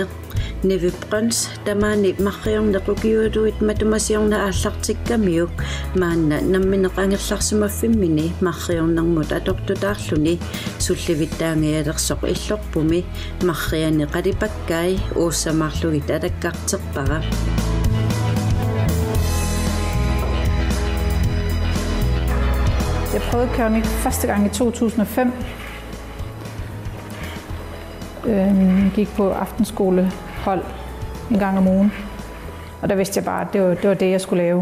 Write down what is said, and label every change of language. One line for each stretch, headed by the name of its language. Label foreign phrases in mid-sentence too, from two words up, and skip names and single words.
Kalaallisut: nevibrans tamani marriorne qukiuduit matumasiorna allartikkamiuk maanna nammineqangerlarsumaffimini marriornermut atortutaarluni sullivittaangialersoq illorpumi marriani qalipakkai uussamarlugit alakkarterpara.
Danish: Jeg prøvede keramik første gang i 2005. Gik på aftenskolehold en gang om ugen, og der vidste jeg bare, at det var det, jeg skulle lave.